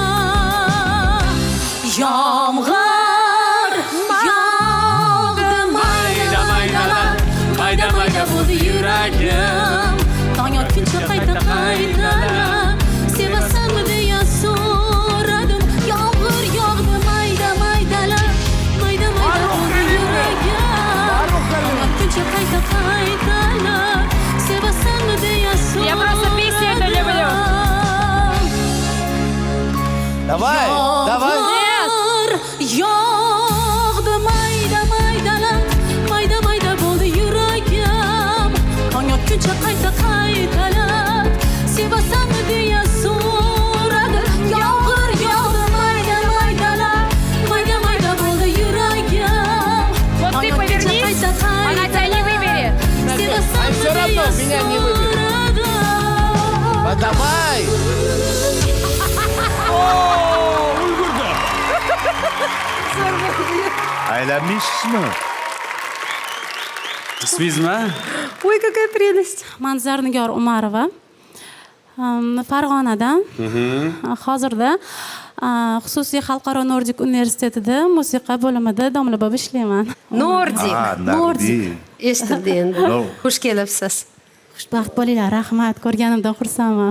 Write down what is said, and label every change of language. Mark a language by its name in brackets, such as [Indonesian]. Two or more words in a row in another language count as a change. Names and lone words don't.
[Uzbek] yomg'ir yog'di mayda maydalar mayda mayda bo'ldi yuragim tong otguncha qayta qaytalar sevasanmi deya so'radim yomg'ir yog'di mayda maydalar mayda mayda bo'ldi yuragim tong otguncha qayta qaytalar sevasanmi deya [Russian] Я просто песни это люблю. Давай, давай. [Uzbek] Yog'di mayda maydalar mayda mayda bo'ldi yuragim tong otguncha qayta qaytalar sevasanmi deya so'radim yomg'ir yog'di mayda maydalar mayda mayda bo'ldi yuragim [Russian] Вот ты повернись, она тебя не выберет. [Uzbek] sevasanmi [Russian] Всё равно [Uzbek] deya [Russian] меня не выберет. [Uzbek] so'radim Давай. Aylanmaysizmi? Ismingizmi? [Russian] Ой, какая прелесть. [Uzbek] Manzar Nigor Umarova. Farg'onadan. Hozirda xususiy xalqaro Nordik universitetida musiqa bo'limida domla bo'lib ishlayman. Nordik. Nordik. Eshitildi endi. No. Xush kelibsiz. Xushbaxt bo'linglar, rahmat. Ko'rganimdan xursandman.